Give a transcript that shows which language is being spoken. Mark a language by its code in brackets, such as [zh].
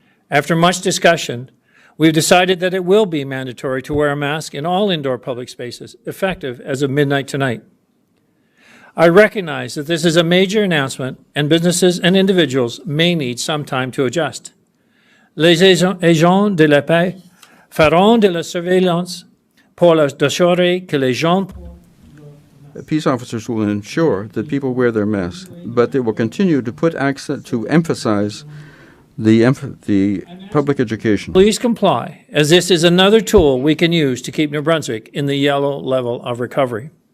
[en] After much discussion, we've decided that it will be mandatory to wear a mask in all indoor public spaces, effective as of midnight tonight. I recognize that this is a major announcement and businesses and individuals may need some time to adjust. [fr] Les agents de la paix feront de la surveillance pour assurer que les gens. [en] Peace officers will ensure that people wear their masks, but they will continue to put accent to emphasize the public education. Please comply, as this is another tool we can use to keep New Brunswick in the yellow level of recovery.